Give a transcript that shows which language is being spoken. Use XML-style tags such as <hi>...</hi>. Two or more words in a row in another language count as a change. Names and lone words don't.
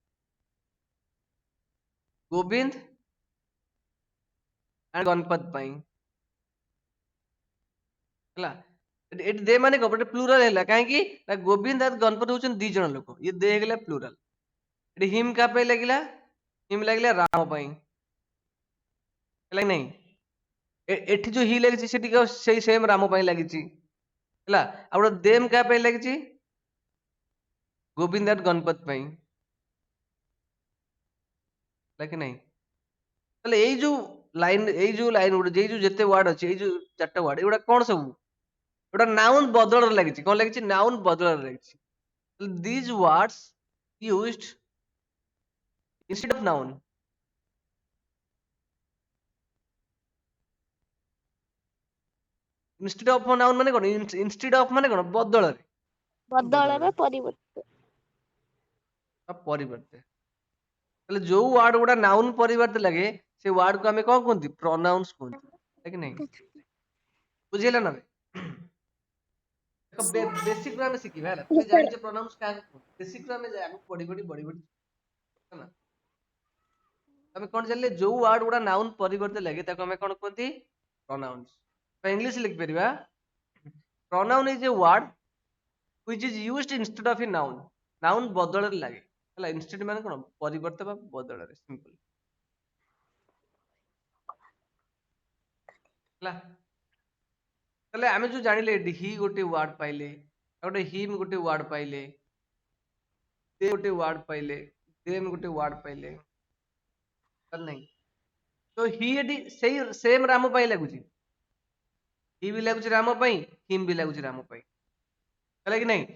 <or>ଗୋବିନ୍ଦ and ଗଣପତ ପାଇଁ ହେଲା ଏଠି ଦେ ମାନେ କଣ ପ୍ଲୁରାଲ ହେଲା କାହିଁକି ନା ଗୋବିନ୍ଦ ଆଉ ଗଣପତ ହଉଛନ୍ତି ଦି ଜଣ ଲୋକ ଇଏ ଦେ ହେଇଗଲା ପ୍ଲୁରାଲ ଏଠି ହିମ୍ କାହା ପାଇଁ ଲାଗିଲା ହିମ୍ ଲାଗିଲା ରାମ ପାଇଁ ହେଲା ନାଇଁ ଏଠି ଯୋଉ ହି ଲାଗିଛି ସେଠି ସେଇ ସେମ୍ ରାମ ପାଇଁ ଲାଗିଛି ହେଲା ଆଉ ଗୋଟେ ଦେମ୍ କାହା ପାଇଁ ଲାଗିଛି ଗୋବିନ୍ଦ ଆଉ ଗଣପତ ପାଇଁ ହେଲା କି ନାଇଁ ତାହେଲେ ଏଇ ଯୋଉ ଲାଇନ ଗୋଟେ ଏଇ ଯୋଉ ଯେତେ ୱାର୍ଡ ଅଛି ଏଇ ଯୋଉ ଚାରିଟା ୱାର୍ଡ ଏଗୁଡା କଣ ସବୁ ଗୋଟେ ନାଉନ୍ ବଦଳରେ ଲାଗିଛି କଣ ଲାଗିଛି ନାଉନ୍ ବଦଳରେ ଲାଗିଛି</or> <en>these words used instead of noun instead of noun</en> <or>ମାନେ କଣ</or> <en>instead of</en> <or>ମାନେ କଣ ବଦଳରେ बदଳରେ ପରିବର୍ତ୍ତେ ପରିବର୍ତ୍ତେ ତାହେଲେ ଯୋଉ ୱାର୍ଡ ଗୁଡା ନାଉନ୍ ପରିବର୍ତ୍ତେ ଲାଗେ ସେ ୱାର୍ଡ କୁ ଆମେ କଣ କୁହନ୍ତି ପ୍ରୋନାଉନ୍ସ କୁହନ୍ତି କି ନାଇଁ ବୁଝିହେଲା ନା ଦେଖ ବେସିକ ରୁ ଆମେ ଶିଖିବା ହେଲା ତମେ ଜାଣିଛ ପ୍ରୋନାଉନ୍ସ କାହାକୁ କୁହନ୍ତି ବେସିକ ରୁ ଆମେ ଆଗକୁ ବଢି ହେଲା ତମେ କଣ ଜାଣିଲେ ଯୋଉ ୱାର୍ଡ ଗୁଡା ନାଉନ୍ ପରିବର୍ତ୍ତେ ଲାଗେ ତାକୁ ଆମେ କଣ କୁହନ୍ତି ପ୍ରୋନାଉନ୍ସ ଇଂଲିଶ ଲେଖିପାରିବା</or> <en>pronoun is a word which is used instead of a noun noun</en> <or>ବଦଳରେ ଲାଗେ ହେଲା instead ମାନେ କଣ ପରିବର୍ତ୍ତେ ବା ବଦଳରେ ସିମ୍ପଲ ହେଲା ତାହେଲେ ଆମେ ଯୋଉ ଜାଣିଲେ ଏଠି ହି ଗୋଟେ ୱାର୍ଡ ପାଇଲେ ଆଉ ଗୋଟେ ହିମ୍ ଗୋଟେ ୱାର୍ଡ ପାଇଲେ ଦେ ଗୋଟେ ୱାର୍ଡ ପାଇଲେ ଦେମ୍ ଗୋଟେ ୱାର୍ଡ ପାଇଲେ ତାହେଲେ ନାହିଁ तो ହି ଏଠି ସେଇ ସେମ୍ ରାମ ପାଇଁ ଲାଗୁଛି, ହି ବି ଲାଗୁଛି ରାମ ପାଇଁ, ହିମ୍ ବି ଲାଗୁଛି ରାମ ପାଇଁ, ହେଲା କି ନାଇଁ?</or>